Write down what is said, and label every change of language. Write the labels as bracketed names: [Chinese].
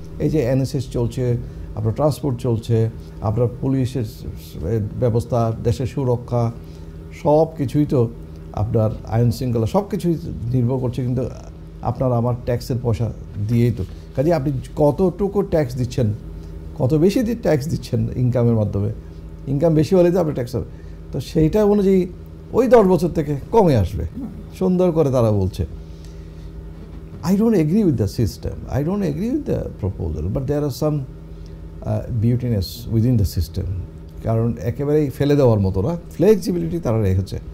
[Bangla] এই যে এনএসএস চলছে, আপনার ট্রান্সপোর্ট চলছে, আপনার পুলিশের ব্যবস্থা, দেশের সুরক্ষা, সব কিছুই তো আপনার আইন শৃঙ্খলা সব কিছুই নির্ভর করছে কিন্তু আপনার আমার ট্যাক্সের পয়সা দিয়েই তো। কাজে আপনি কতটুকু ট্যাক্স দিচ্ছেন, কত বেশি ট্যাক্স দিচ্ছেন ইনকামের মাধ্যমে, ইনকাম বেশি হলে তো আপনার ট্যাক্স হবে, তো সেইটা অনুযায়ী ওই 10 বছর থেকে কমে আসবে, সুন্দর করে তারা বলছে। [English] I don't agree with the system, I don't agree with the proposal, but there are some beautiness within the system. [Bangla] কারণ একেবারেই ফেলে দেওয়ার মতো না, ফ্লেক্সিবিলিটি তারা রেখেছে।